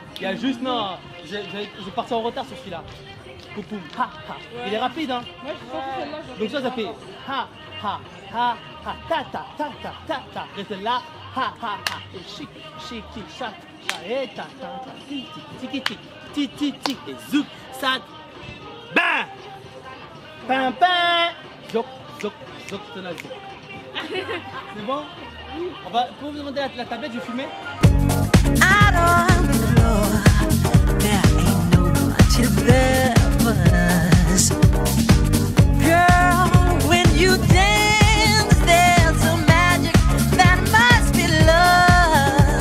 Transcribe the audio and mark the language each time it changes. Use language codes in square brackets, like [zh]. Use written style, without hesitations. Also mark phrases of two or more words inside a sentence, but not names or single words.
[fr] a juste, non, j'ai parti en retard sur celui-là. Poupoum, ha, ha. Ouais. Il est rapide, hein. Moi, je pense que celle-là, donc ça fait ha, ha, ha, ha, ta, ta, ta, ta, ta, ta. Reste là, ha, ha, ha. Et chic, chic, chic, cha, cha, et ta, ta, ta, ti, ti, ti, ti, ti, ti, ti, et zouk, sac, bam, pam, pam, zouk, zouk, zouk, zouk. C'est bon? On va, pour vous demander la tablette, je vais fumer. [en] I don't know, there ain't no much there but us. Girl, when you dance, there's a magic that must be love.